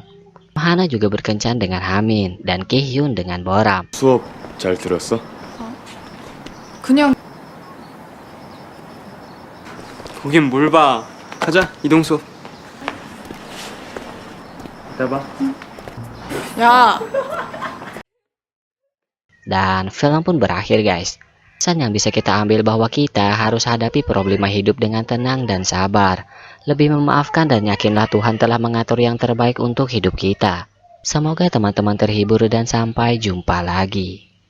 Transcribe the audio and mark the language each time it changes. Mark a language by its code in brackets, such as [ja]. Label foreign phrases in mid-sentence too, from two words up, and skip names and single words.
[id] Hana juga berkencan dengan Hamin dan Ki-hyun dengan Boram. [ko] 수업 잘 들었어? 그냥 보긴 뭘 봐. 가자 이동 수업. 이따 봐. 야, [id] Dan film pun berakhir guys. Pesan yang bisa kita ambil bahwa kita harus hadapi problema hidup dengan tenang dan sabar. Lebih memaafkan dan yakinlah Tuhan telah mengatur yang terbaik untuk hidup kita. Semoga teman-teman terhibur dan sampai jumpa lagi.